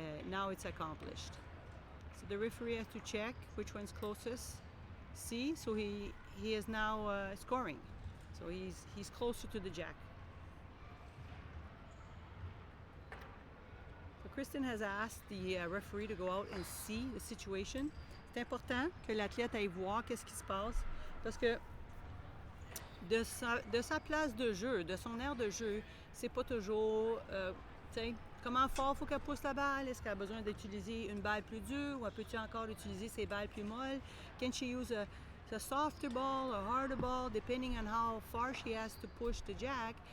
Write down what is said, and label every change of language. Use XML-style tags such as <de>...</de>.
<en>Now it's accomplished. So the referee has to check which one's closest. See, so he is now scoring. So he's closer to the jack. So Kristen has asked the referee to go out and see the situation.</en> <fr>C'est important que l'athlète aille voir qu'est-ce qui se passe, parce que de sa place de jeu, de son aire de jeu, c'est pas toujours, comment fort faut qu'elle pousse la balle? Est-ce qu'elle a besoin d'utiliser une balle plus dure, ou peut-elle encore utiliser ses balles plus molles?</fr> <en>Can she use a softer ball, a harder ball, depending on how far she has to push the jack?</en>